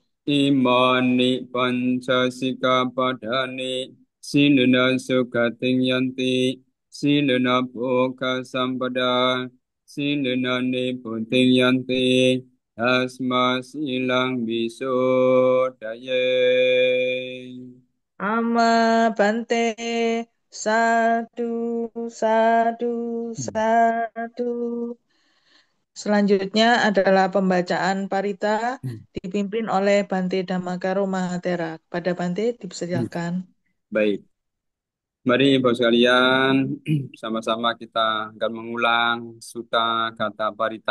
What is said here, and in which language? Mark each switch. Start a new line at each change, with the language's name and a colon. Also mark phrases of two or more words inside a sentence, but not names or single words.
Pali: Imani pancasika padani silena sukating yanti silena bhoga sampada silena niputing yanti asma silang bisodaye. Ama Bante Sadu Sadu Sadu.
Indonesian: Selanjutnya adalah pembacaan parita dipimpin oleh Bante Dhammakaro Mahatera. Pada Bante dipersilakan. Baik, mari Bapak sekalian sama-sama kita akan mengulang sutta kata parita